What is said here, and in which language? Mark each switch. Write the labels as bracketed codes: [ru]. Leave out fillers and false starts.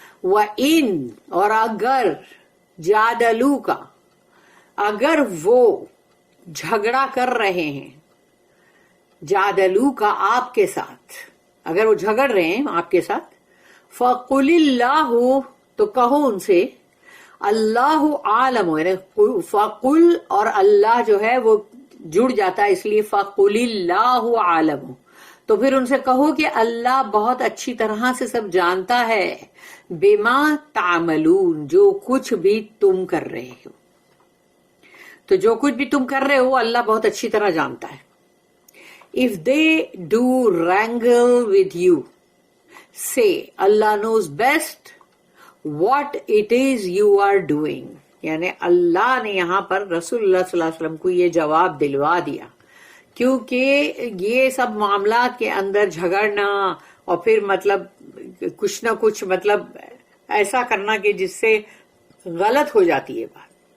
[ar] وَإِن [ur] اور اگر جادلوکا اگر وہ جھگڑا کر رہے ہیں، جادلوکا آپ کے ساتھ، اگر وہ جھگڑ رہے ہیں آپ کے ساتھ، [ar] فَقُلِ اللَّهُ [ur] تو کہو ان سے اللہ عالم، فقل اور اللہ جو ہے وہ جڑ جاتا ہے اس لیے [ar] فقل اللہ عالم. [ur] تو پھر ان سے کہو کہ اللہ بہت اچھی طرح سے سب جانتا ہے، [ar] بما تعملون [ur] جو کچھ بھی تم کر رہے ہو. تو جو کچھ بھی تم کر رہے ہو اللہ بہت اچھی طرح جانتا ہے. [en] If they do wrangle with you, say Allah knows best what it is you are doing. [ur] یعنی اللہ نے یہاں پر رسول اللہ صلی اللہ علیہ وسلم کو یہ جواب دلوا دیا، کیونکہ یہ سب معاملات کے اندر جھگڑنا اور پھر مطلب کچھ نہ کچھ مطلب ایسا کرنا کہ جس سے غلط ہو جاتی ہے بات.